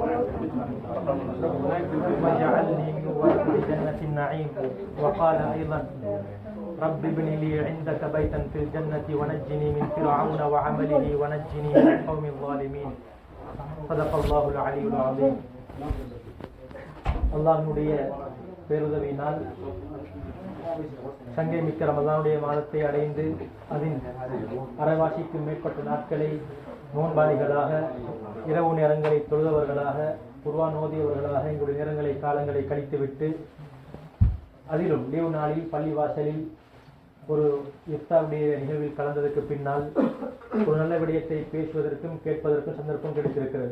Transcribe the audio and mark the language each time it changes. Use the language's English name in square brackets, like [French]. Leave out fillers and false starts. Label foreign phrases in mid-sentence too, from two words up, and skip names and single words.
[Arabic] وجعلني من ورث جنة النعيم وقال أيضا رب ابن لي عندك بيتا في الجنة ونجني من فرعون وعمله ونجني من القوم الظالمين صدق الله العلي العظيم. [Tamil] அல்லாஹ்வுடைய பேருதவியினால் சங்கை மிக்க ரமலானுடைய மாதத்தை அடைந்து அதன் அரைவாசிக்கும் மேற்பட்ட நாட்களை நோன்பாளிகளாக இரவு நேரங்களை தொழுதவர்களாக குர்ஆன் ஓதியவர்களாக எங்களுடைய நேரங்களை காலங்களை கழித்துவிட்டு அதிலும் லீவு நாளில் பள்ளிவாசலில் ஒரு இஃப்தாருடைய நிகழ்வில் கலந்ததற்கு பின்னால் ஒரு நல்ல விடயத்தை பேசுவதற்கும் கேட்பதற்கும் சந்தர்ப்பம் கிடைத்திருக்கிறது.